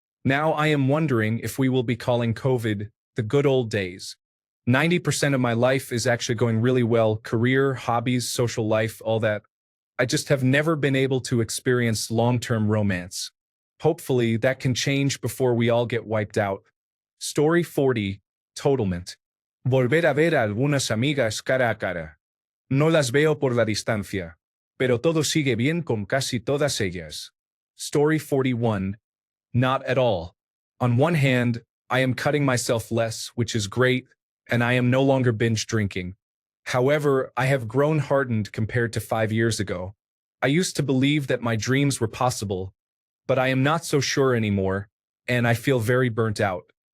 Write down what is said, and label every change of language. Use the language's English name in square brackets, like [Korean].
[English] Now I am wondering if we will be calling COVID the good old days. 90% of my life is actually going really well. Career, hobbies, social life, all that. I just have never been able to experience long-term romance. Hopefully that can change before we all get wiped out. Story 40. [Spanish] Totalment. Volver a ver a algunas amigas cara a cara. No las veo por la distancia, pero todo sigue bien con casi todas ellas. [English] Story 41. Not at all. On one hand, I am cutting myself less, which is great, and I am no longer binge drinking. However, I have grown hardened compared to 5 years ago. I used to believe that my dreams were possible, but I am not so sure anymore, and I feel very burnt out.